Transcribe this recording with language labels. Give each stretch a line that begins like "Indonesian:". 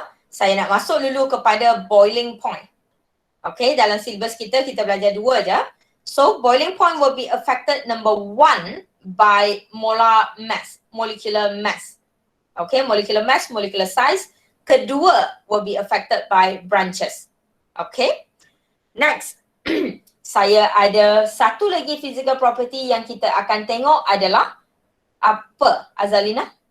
Malay: Saya nak masuk dulu kepada boiling point. Okay, dalam syllabus kita belajar 2 je.
English: So, boiling point will be affected number 1 by molar mass, molecular mass. Okay, molecular mass, molecular size.
Malay: Kedua
English: will be affected by branches. Okay.
Malay: Next, saya ada satu lagi physical property yang kita akan tengok adalah apa, Azalina?